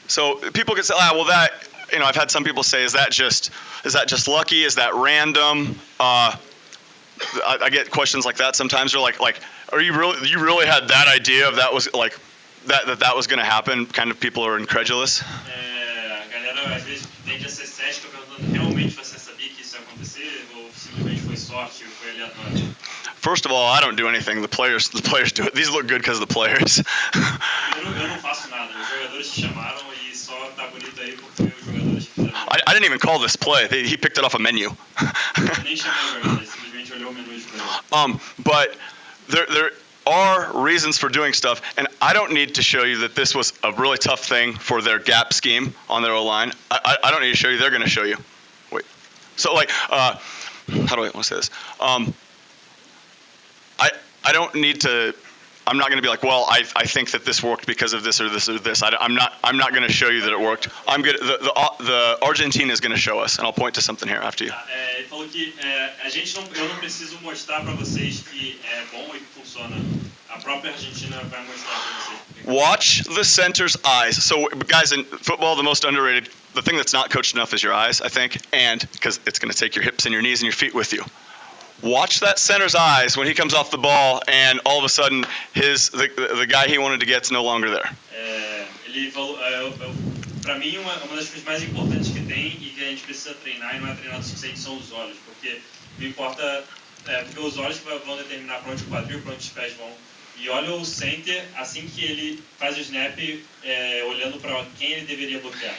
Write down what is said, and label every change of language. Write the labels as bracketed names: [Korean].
[English] So people could say, well that, I've had some people say, is that just lucky? Is that random? I get questions like that sometimes. They're like, are you really had that idea of that was like, that was going to happen? Kind of people are incredulous. [Portuguese] A galera às vezes tende a ser cética perguntando, realmente você sabia que isso ia acontecer ou simplesmente foi sorte ou foi aleatório? [English] First of all, I don't do anything. The players do it. These look good because of the players. [Portuguese] Eu não faço nada. Os jogadores te chamaram e só tá bonito aí porque os jogadores fizeram. [English] I didn't even call this play. He picked it off a menu. [Portuguese] Nem chamei os jogadores, simplesmente olhou o menu e escolheu. [English] But there are reasons for doing stuff, and I don't need to show you that this was a really tough thing for their gap scheme on their O-line. I don't need to show you. They're going to show you. Wait. So like. how do I want to say this? I don't need to. I'm not going to be like, well, I think that this worked because of this or this or this. I'm not going to show you that it worked. I'm good. The Argentina is going to show us, and I'll point to something here after you. [Portuguese] Ele falou que eu não preciso mostrar para vocês que é bom e que funciona. A própria Argentina vai mostrar para vocês. [English] Watch the center's eyes. So, guys, in football, the most underrated, the thing that's not coached enough is your eyes, I think, and because it's going to take your hips and your knees and your feet with you. Watch that center's eyes when he comes off the ball, and all of a sudden, the guy he wanted to get's no longer there. [Portuguese] Ele falou, para mim, uma das coisas mais importantes que tem e que a gente precisa treinar e não é treinado o suficiente são os olhos, porque não importa, porque os olhos vão determinar para onde o quadril, para onde os pés vão. E olha o center assim que ele faz o snap, olhando para quem ele deveria bloquear.